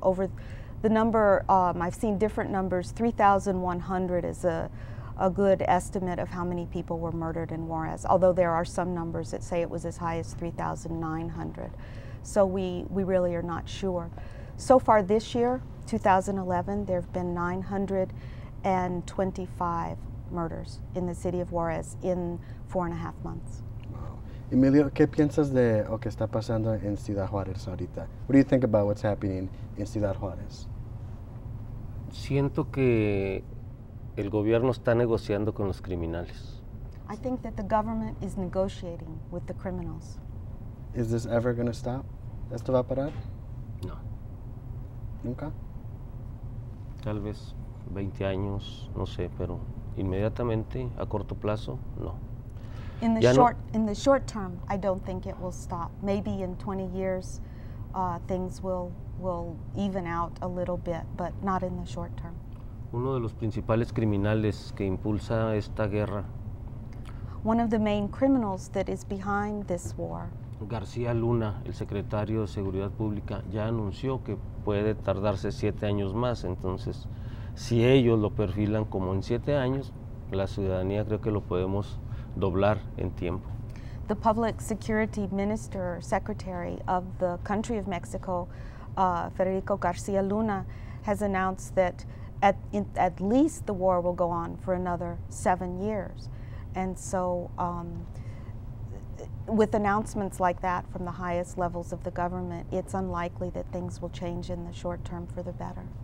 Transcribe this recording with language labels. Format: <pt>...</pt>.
<en>Over the number, I've seen different numbers. 3,100 is a good estimate of how many people were murdered in Juarez, although there are some numbers that say it was as high as 3,900. So we really are not sure. So far this year, 2011, there have been 925 murders in the city of Juarez in 4.5 months. Wow.</en> <es>Emilio, ¿qué piensas de lo que está pasando en Ciudad Juárez ahorita?</es> <en>What do you think about what's happening in Ciudad Juárez?</en> <es>Siento que el gobierno está negociando con los criminales.</es> <en>I think that the government is negotiating with the criminals. Is this ever going to stop?</en> <es>¿Esto va a parar? No. Nunca? Tal vez 20 años, no sé, pero inmediatamente, a corto plazo, no.</es> <en>In the</en> <es>Ya no-</es> <en>short term, I don't think it will stop. Maybe in 20 years, things will even out a little bit, but not in the short term.</en> <es>Uno de los principales criminales que impulsa esta guerra,</es> <en>One of the main criminals that is behind this war,</en> <es>García Luna, el secretario de Seguridad Pública, ya anunció que puede tardarse 7 años más. Entonces, si ellos lo perfilan como en 7 años, la ciudadanía creo que lo podemos doblar en tiempo.</es> <en>the public security minister, secretary of the country of Mexico, Federico Garcia Luna, has announced that at least the war will go on for another 7 years. And so with announcements like that from the highest levels of the government, it's unlikely that things will change in the short term for the better.</en>